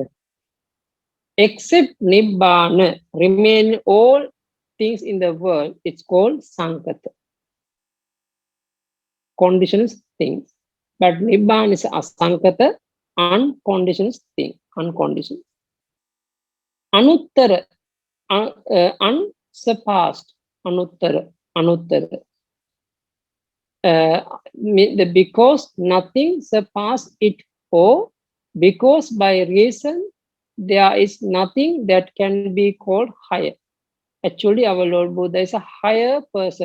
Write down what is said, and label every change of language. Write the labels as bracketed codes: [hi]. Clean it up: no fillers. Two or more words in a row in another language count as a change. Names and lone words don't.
[en] Except Nibbana, remain all things in the world, it's called Sankata. Conditions things. But Nibbana is Asankata, unconditioned thing, unconditioned. Anuttara, unsurpassed, anuttara. Because nothing surpasses it, or because by reason there is nothing that can be called higher. Actually, our Lord Buddha is a higher person.